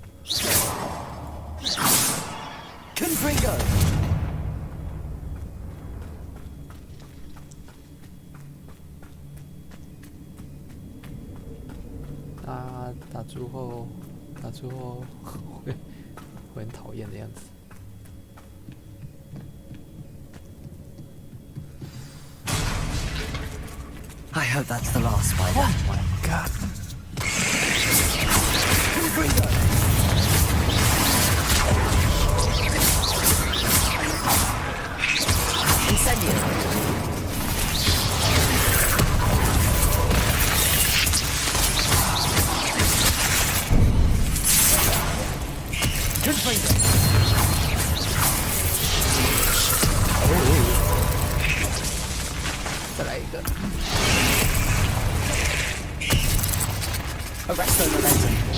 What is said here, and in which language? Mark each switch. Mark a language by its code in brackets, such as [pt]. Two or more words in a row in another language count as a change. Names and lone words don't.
[la] Confringo. [zh] 打猪后会很讨厌的样子。 [en] I hope that's the last spider. Oh my god. [la] Confringo. Incendio. Confringo. Oh. [zh] 再来一个。 [la] Arresto momentum.